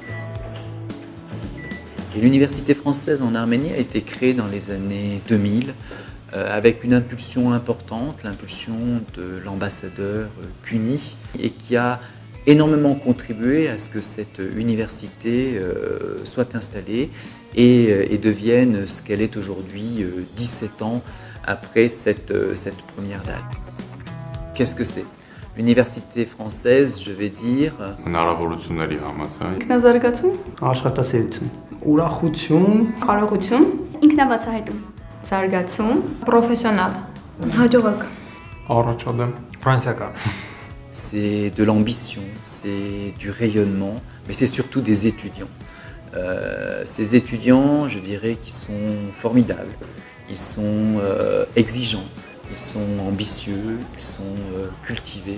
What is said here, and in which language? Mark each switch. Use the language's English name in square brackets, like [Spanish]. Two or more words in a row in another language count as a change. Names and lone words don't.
[French] Et l'université française en Arménie a été créée dans les années 2000 avec une impulsion importante, l'impulsion de l'ambassadeur Cuny, et qui a énormément contribué à ce que cette université soit installée et devienne ce qu'elle est aujourd'hui, 17 ans après cette première date. Qu'est-ce que c'est? L'université française, je vais dire... [Armenian] Ինքնազարգացում, աշխատասիրություն, ուրախություն, կարողություն, ինքնաբացահայտում, զարգացում, պրոֆեսիոնալ, հաջողակ, առաջադեմ, ֆրանսիական. [French] C'est de l'ambition, c'est du rayonnement, mais c'est surtout des étudiants. Ces étudiants, je dirais, qui sont formidables, ils sont exigeants, ils sont ambitieux, ils sont cultivés.